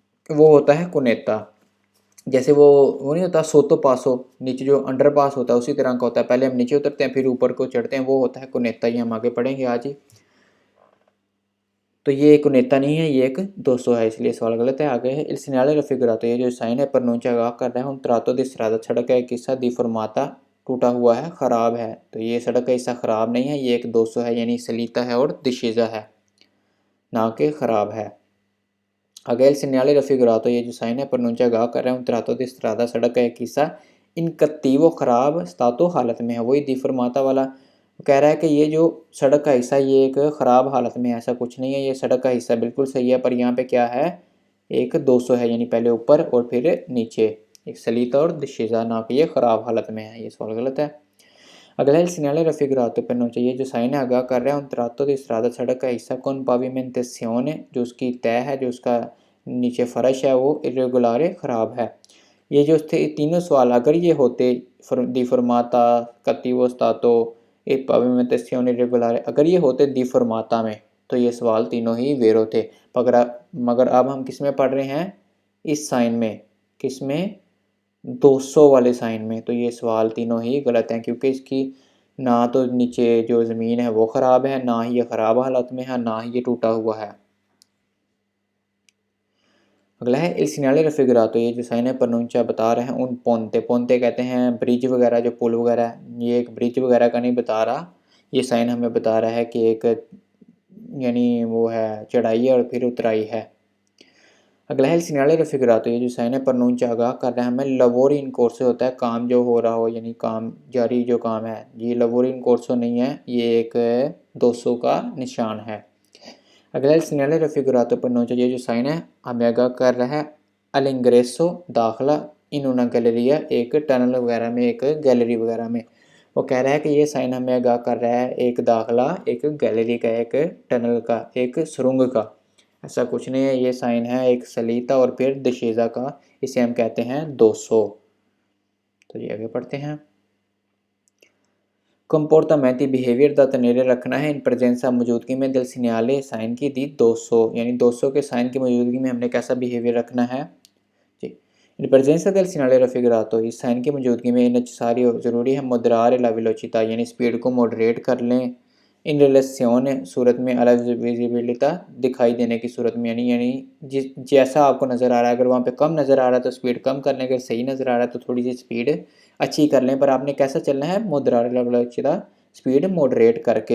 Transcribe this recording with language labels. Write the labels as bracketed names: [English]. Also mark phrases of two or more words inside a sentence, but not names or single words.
[Hindi] वो होता है कुनेता। जैसे वो नहीं होता [Italian] sotto passo, [Hindi] नीचे जो अंडर पास होता है उसी तरह का होता है, पहले हम नीचे उतरते हैं फिर ऊपर को चढ़ते हैं, वो होता है कुनेता। ये हम आगे पढ़ेंगे आज ही। तो ये एक कुनेता नहीं है, ये एक 200 है, इसलिए सवाल गलत है। आगे है, [Italian] il segnale raffigurato, [Hindi] ये जो साइन है प्रनोंचा आगाह कर रहा है, [Italian] un tratto di strada, [Hindi] सड़क का एक हिस्सा डिफॉर्माता टूटा हुआ है, खराब है। तो ये सड़क का हिस्सा खराब नहीं है, ये एक 200 है, यानी सलीता है और डिस्सेसा है, ना कि खराब है। [Italian] आगे il segnale raffigurato, [Hindi] ये जो साइन है प्रनोंचा आगाह कर रहा है, [Italian] un tratto di strada, [Hindi] सड़क का एक हिस्सा [Italian] in cattivo [Hindi] खराब स्तातो हालत में है। वही डिफॉर्माता वाला कह रहा है कि ये जो सड़क का हिस्सा ये एक ख़राब हालत में है, ऐसा कुछ नहीं है, ये सड़क का हिस्सा बिल्कुल सही है, पर यहाँ पे क्या है, एक 200 है, यानी पहले ऊपर और फिर नीचे, एक सलीता और डिस्सेसा, ना कि ये ख़राब हालत में है। ये सवाल गलत है। अगला है [Italian] il segnale raffigurato per non [Hindi] चाहिए, जो साइन है आगाह कर रहा है [Italian] un tratto di strada, [Hindi] सड़क का हिस्सा [Italian] con pavimentazione, [Hindi] जो उसकी तय है, जो उसका नीचे फर्श है वो irregolare ख़राब है। ये जो थे तीनों सवाल अगर ये होते डिफॉर्माता, [Italian] cattivo stato ए pavimentazione irregolare, [Hindi] अगर ये होते डिफॉर्माता में तो ये सवाल तीनों ही वेरो थे। मगर अब हम किस में पढ़ रहे हैं, इस साइन में, किस में, 200 वाले साइन में। तो ये सवाल तीनों ही गलत हैं, क्योंकि इसकी ना तो नीचे जो ज़मीन है वो ख़राब है, ना ही ये ख़राब हालत में है, ना ही ये टूटा हुआ है। अगला है [Italian] il segnale raffigurato, [Hindi] ये जो साइन है प्रनोंचा बता रहे हैं [Italian] un ponte, [Hindi] पोंते कहते हैं ब्रिज वगैरह, जो पुल वगैरह, ये एक ब्रिज वगैरह का नहीं बता रहा, ये साइन हमें बता रहा है कि एक यानी वो है चढ़ाई है और फिर उतराई है। [Italian] अगला है il segnale raffigurato, [Hindi] ये जो साइन है प्रनोंचा आगाह कर रहा है हमें [Italian] lavori in corso, [Hindi] होता है काम जो हो रहा हो, यानी काम जारी जो काम है, ये [Italian] lavori in corso [Hindi] नहीं है, ये एक 200 का निशान है। अगला [Italian] il segnale raffigurato preannuncia, [Hindi] ये जो साइन है हमें आगाह कर रहा है all'ingresso, दाखला, [Italian] in una galleria, [Hindi] एक टनल वगैरह में, एक गैलरी वगैरह में। वो कह रहा है कि ये साइन हमें आगाह कर रहा है एक दाखला, एक गैलरी का, एक टनल का, एक सुरंग का। ऐसा कुछ नहीं है, ये साइन है एक सलीता और फिर डिस्सेसा का, इसे हम कहते हैं 200। तो ये आगे पढ़ते हैं। कंपोर्टामेंट बिहेवियर [Italian] da tenere [Hindi] रखना है [Italian] in presenza, [Hindi] मौजूदगी में [Italian] del segnale [Hindi] साइन की दी 200, यानी 200 के साइन की मौजूदगी में हमने कैसा बिहेवियर रखना है जी। [Italian] in presenza [Hindi] del segnale raffigurato, इस साइन की मौजूदगी में इन सारी ज़रूरी है [Italian] moderare la velocità, [Hindi] यानी स्पीड को मॉडरेट कर लें। [Italian] in relazione, [Hindi] सूरत में अलग विजिबिलिटा, दिखाई देने की सूरत में, यानी जिस जैसा आपको नज़र आ रहा है, अगर वहाँ पे कम नज़र आ रहा है तो स्पीड कम कर लें, अगर सही नज़र आ रहा है तो थोड़ी सी स्पीड अच्छी कर लें, पर आपने कैसा चलना है, मोदरारा स्पीड मॉडरेट करके।